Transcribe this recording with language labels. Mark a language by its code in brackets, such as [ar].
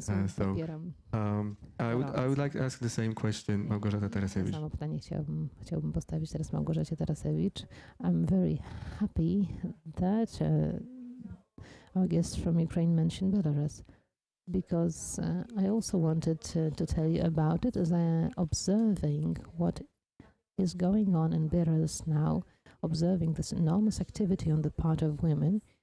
[en] So I would like to ask the same question, Małgorzata Tarasiewicz. [pl] Samo pytanie chciałbym postawić teraz Małgorzacie Tarasiewicz. [en] I'm very happy that our guest from Ukraine mentioned Belarus, because I also wanted to tell you about it, as I am observing what is going on in Belarus now, observing this enormous activity on the part of women.